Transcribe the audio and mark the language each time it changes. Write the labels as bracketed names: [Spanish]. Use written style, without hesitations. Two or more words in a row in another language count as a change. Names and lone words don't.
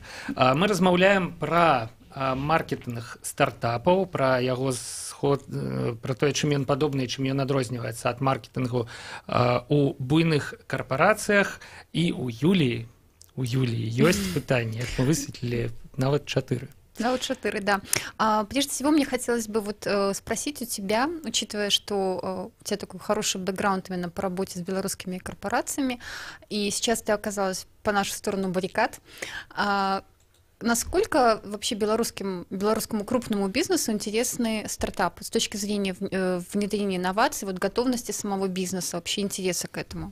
[Belarusian] Мы размаўляем пра маркетинг стартапаў, пра яго сход, пра тое, чым ён падобны, чым ён адрозніваецца ад маркетингу у буйных карпарацыях. І у Юліі ёсць пытанне, як мы высветлілі, нават 4. [Russian] Да, вот 4, да. Прежде всего, мне хотелось бы спросить у тебя, учитывая, что у тебя такой хороший бэкграунд именно по работе с белорусскими корпорациями, и сейчас ты оказалась по нашу сторону баррикад, насколько вообще белорусскому крупному бизнесу интересны стартапы с точки зрения внедрения инноваций, вот готовности самого бизнеса, вообще интереса к этому?